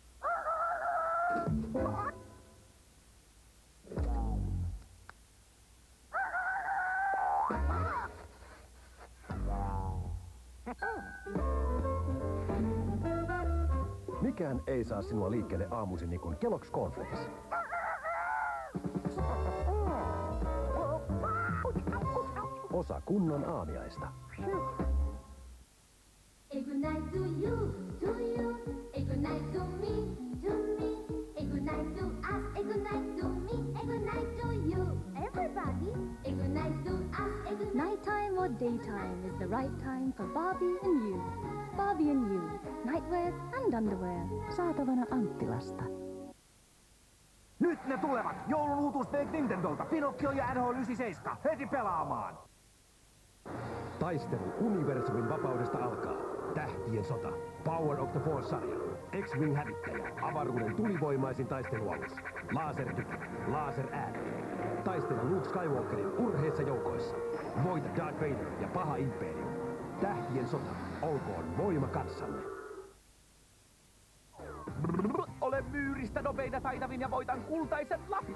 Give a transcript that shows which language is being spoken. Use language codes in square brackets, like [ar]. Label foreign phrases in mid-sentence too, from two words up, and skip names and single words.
[fi] Mikään ei saa sinua liikkeelle aamuisin niin kuin Kellogg's Cornflakes. Osa kunnon aamiaista. [en] A good night to you, to you. A good night to me, to me. A good night to us, a good night to me, a good night to you. Everybody! A good night to us, a good night. Nighttime or daytime is the right time for Barbie and you. Barbie and you. Nightwear and underwear. [fi] Saatavana Anttilasta. Nyt ne tulevat! Joulun uutuuspelit Nintendolta. Pinocchio ja NHL 97. Heti pelaamaan! Taistelu universumin vapaudesta alkaa. Tähtien sota. Power of the Force-sarja. X-Wing hävittäjä. Avaruuden tulivoimaisin taistelualus. Lasertykit. Laseräänet. Taistele Luke Skywalkerin urheissa joukoissa. Voita Darth Vader ja paha imperium. Tähtien sota. Olkoon voima kanssanne. Olen myyristä nopein ja taitavin ja voitan kultaisen lapion.